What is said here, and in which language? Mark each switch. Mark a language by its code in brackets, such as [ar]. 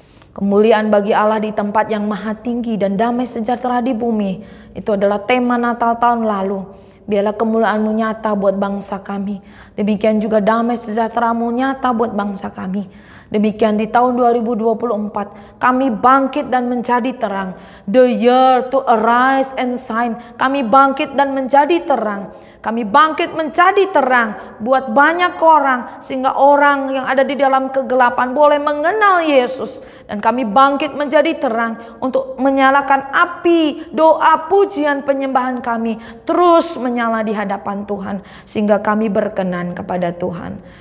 [id] Kemuliaan bagi Allah di tempat yang maha tinggi dan damai sejahtera di bumi. Itu adalah tema Natal tahun lalu. Biarlah kemuliaan-Mu nyata buat bangsa kami. Demikian juga damai sejahtera-Mu nyata buat bangsa kami. Demikian di tahun 2024 kami bangkit dan menjadi terang. [en] The year to arise and shine. [id] Kami bangkit dan menjadi terang. Kami bangkit menjadi terang buat banyak orang, sehingga orang yang ada di dalam kegelapan boleh mengenal Yesus. Dan kami bangkit menjadi terang untuk menyalakan api doa, pujian, penyembahan kami terus menyala di hadapan Tuhan, sehingga kami berkenan kepada Tuhan.